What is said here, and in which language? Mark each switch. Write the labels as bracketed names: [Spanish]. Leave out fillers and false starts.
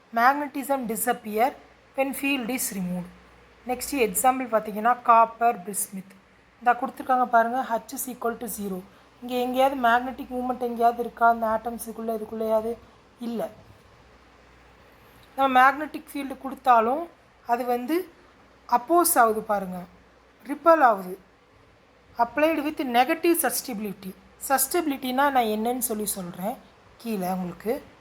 [English] Magnetism disappear when field is remove. Next example [Tamil] பார்த்தீங்கன்னா [English] Copper, bismuth. [Tamil] இந்த கொடுத்துருக்காங்க பாருங்கள், [English] H is equal to 0. [Tamil] இங்கே எங்கேயாவது மேக்னெட்டிக் மூமெண்ட் எங்கேயாவது இருக்கா அந்த ஆட்டம்ஸுக்குள்ளே இதுக்குள்ளேயாவது? இல்லை. நம்ம மேக்னெட்டிக் ஃபீல்டு கொடுத்தாலும் அது வந்து அப்போஸ் ஆகுது பாருங்கள், ரிப்பல் ஆகுது. [English] applied with negative [Tamil] சஸ்டபிலிட்டினா நான் என்னன்னு சொல்கிறேன் கீழே உங்களுக்கு.